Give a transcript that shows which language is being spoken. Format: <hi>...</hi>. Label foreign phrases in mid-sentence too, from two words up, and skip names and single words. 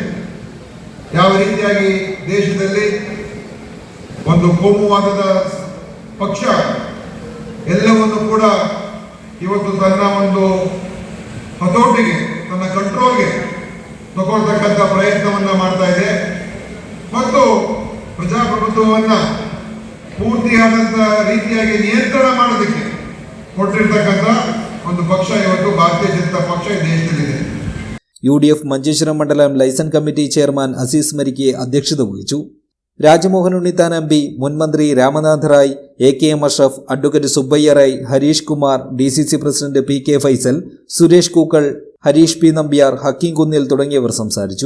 <kn>ಯಾವ ರೀತಿಯಾಗಿ ದೇಶದಲ್ಲಿ ಒಂದು ಕೋಮುವಾದದ ಪಕ್ಷ ಎಲ್ಲವನ್ನು ಕೂಡ ಇವತ್ತು ತನ್ನ ಒಂದು ಹತೋಟಿಗೆ, ತನ್ನ ಕಂಟ್ರೋಲ್ಗೆ ತಗೊಳ್ತಕ್ಕಂಥ ಪ್ರಯತ್ನವನ್ನ ಮಾಡ್ತಾ ಇದೆ ಮತ್ತು ಪ್ರಜಾಪ್ರಭುತ್ವವನ್ನ ಪೂರ್ತಿಯಾದಂಥ ರೀತಿಯಾಗಿ ನಿಯಂತ್ರಣ ಮಾಡೋದಕ್ಕೆ ಕೊಟ್ಟಿರ್ತಕ್ಕಂಥ ಒಂದು ಪಕ್ಷ ಇವತ್ತು ಭಾರತೀಯ ಜನತಾ ಪಕ್ಷ ಈ ದೇಶದಲ್ಲಿದೆ.</kn> <ml>UDF മഞ്ചേശ്വരം മണ്ഡലം ലൈസൺ കമ്മിറ്റി ചെയർമാൻ അസീസ് മരിക്കെ അധ്യക്ഷത വഹിച്ചു. രാജമോഹൻ ഉണ്ണിത്താൻ MP, മുൻ മന്ത്രി രാമനാഥ് റായ്, AKM അഷ്റഫ്, അഡ്വക്കേറ്റ് സുബ്ബയ്യ റായ്, ഹരീഷ് കുമാർ, DCC പ്രസിഡന്റ് PK ഫൈസൽ, സുരേഷ് കൂക്കൾ, ഹരീഷ് P നമ്പ്യാർ, ഹക്കീം കുന്നിൽ തുടങ്ങിയവർ സംസാരിച്ചു.</ml>